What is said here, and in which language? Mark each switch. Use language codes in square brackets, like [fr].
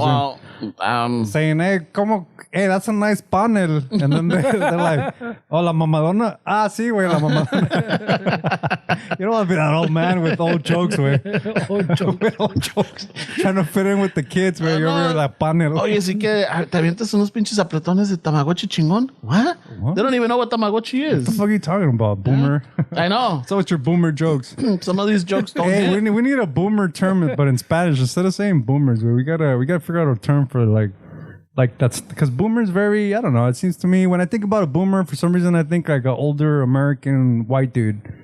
[en] Well, in saying, hey, that's a nice panel. And then they're like, oh, [es] la mamadona. Ah, sí, güey, la mamadona. [en] You don't want to be that old man with old jokes, güey. With old jokes. Trying to fit in with the kids, güey. You're over la panel. [es] Oye, sí que te avientas unos pinches apretones de Tamagotchi chingón. [en] What? They don't even know what Tamagotchi What the is. fuck are you talking about, boomer? I know. So it's your boomer jokes. Some of these jokes don't Hey, hit. we need a boomer term, but in Spanish, instead of saying boomers, we gotta figure out a term for like that's because boomer's very, I don't know. It seems to me when I think about a boomer, for some reason I think like an older American white dude.